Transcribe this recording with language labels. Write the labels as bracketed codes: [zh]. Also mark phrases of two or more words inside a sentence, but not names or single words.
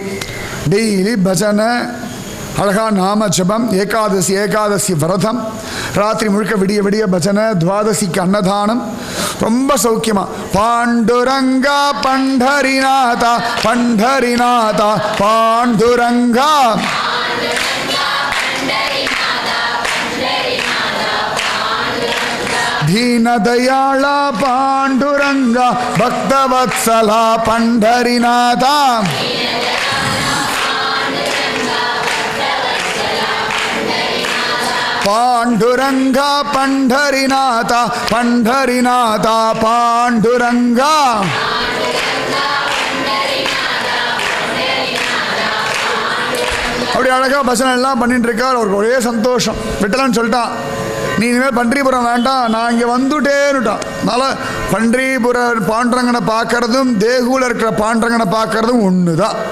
[ta] டெய்லி பஜனை, அழகாக நாம ஜபம், ஏகாதசி விரதம், ராத்திரி முழுக்க விடிய விடிய பஜனை, துவாதசிக்கு அன்னதானம், ரொம்ப சௌக்கியமா. பாண்டுரங்கா பண்டரிநாதா பண்டரிநாதா பாண்டுரங்கா. [mr] दीनदयाळा पांडुरंगा भक्तवत्सला पंढरीनाथा पांडुरंगा पंढरीनाथा पंढरीनाथा पांडुरंगा [ta] அப்படி அழகாக பசங்க எல்லாம் பண்ணிட்டு இருக்கார். அவருக்கு ஒரே சந்தோஷம். விட்டலான்னு சொல்லிட்டான், நீ இனிமேல் பன்றிபுரம் வேண்டாம், நான் இங்கே வந்துட்டேன்னுட்டான். அதனால் பன்றிபுர பாண்டரங்கனை பார்க்கறதும் தேகுவில் இருக்கிற பாண்டரங்கனை பார்க்கறதும் ஒன்று தான்.